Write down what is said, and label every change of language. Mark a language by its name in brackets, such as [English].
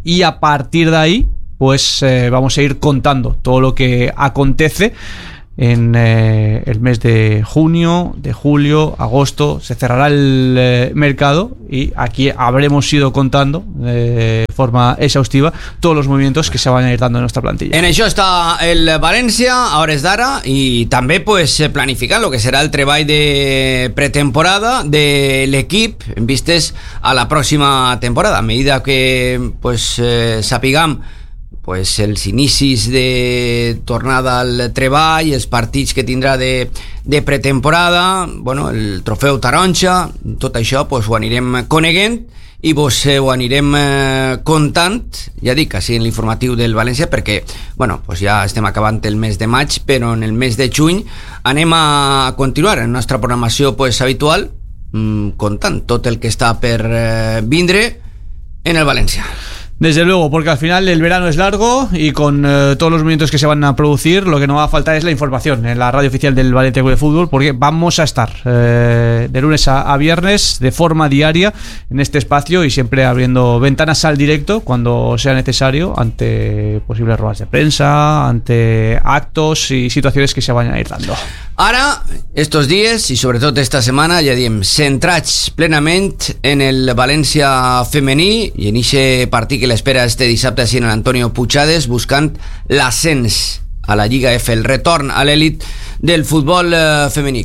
[Spanish] Y a partir de ahí, pues vamos a ir contando todo lo que acontece en el mes de junio, de julio, agosto. Se cerrará el mercado y aquí habremos ido contando de forma exhaustiva todos los movimientos que se van a ir dando en nuestra plantilla. [Catalan] En això está el València, a hores d'ara, [Spanish] y también pues planificar lo que será [Catalan] el treball de pretemporada de l'equip en vistes a la próxima temporada, a medida que pues sapigam pues els inicis de tornada al treball, els partits que tindrà de pretemporada, bueno, el trofeu taronja, tot això pues ho anirem coneguent i vos ho anirem contant, ja dic, així en l'informatiu del València, perquè bueno, pues ja estem acabant el mes de maig, però en el mes de juny anem a continuar en nostra programació pues habitual, contant tot el que està per vindre en el València. [Spanish] Desde luego, porque al final el verano es largo y con todos los movimientos que se van a producir, lo que no va a faltar es la información en la radio oficial del Valencia Club de Fútbol, porque vamos a estar de lunes a viernes de forma diaria en este espacio y siempre abriendo ventanas al directo cuando sea necesario ante posibles ruedas de prensa, ante actos y situaciones que se vayan a ir dando. [Catalan] Ara, estos dies i sobretot esta setmana, ja diem, centrats plenament en el València femení i en ixe partit que l'espera este dissabte així en l'Antonio Puigades, buscant l'ascens a la Lliga F, el retorn a l'elit del futbol femení.